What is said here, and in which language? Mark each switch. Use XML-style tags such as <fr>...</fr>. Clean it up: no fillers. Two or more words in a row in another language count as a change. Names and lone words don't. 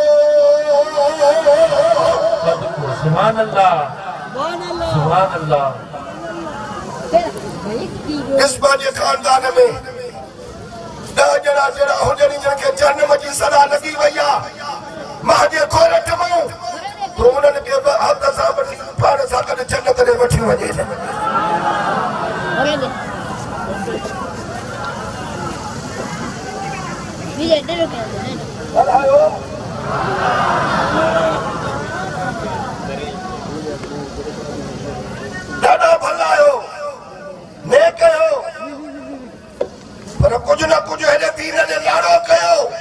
<ar>سبحان الله سبحان الله.</ar> <sd>इस बाजे खानदान में 10 ॼणा जहिड़ा हुजनि जंहिंखे जहन्नम जी सज़ा लॻी वई आहे महाजे खोरठ मां तो उन्हनि खे हथ सां वठी पाण सां गॾु जन्नत ॾे वठी वञे। ॾाढा भला आहियो नेक आहियो पर कुझु न कुझु हेॾे दीन ॾे लाड़ो कयो।</sd>